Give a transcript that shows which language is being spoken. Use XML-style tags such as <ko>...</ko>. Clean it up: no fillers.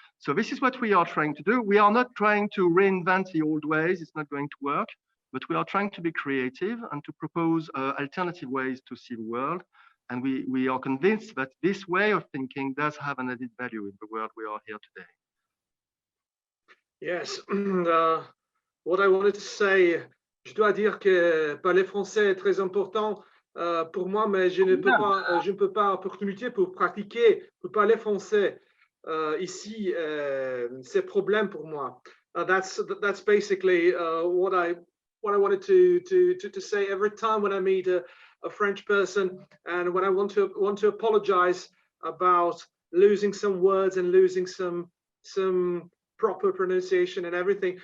<en>So this is what we are trying to do. We are not trying to reinvent the old ways. It's not going to work, but we are trying to be creative and to propose alternative ways to see the world. And we are convinced that this way of thinking does have an added value in the world we are here today. Yes, what I wanted to say,</en> <fr>je dois dire que parler français est très important pour moi, mais je ne peux pas opportunité pour pratiquer, pour parler français ici, c'est problème pour moi.</fr> <en>That's basically what I wanted to say every time when I meet a French person, and when I want to apologize about losing some words and losing some proper pronunciation and everything.</en>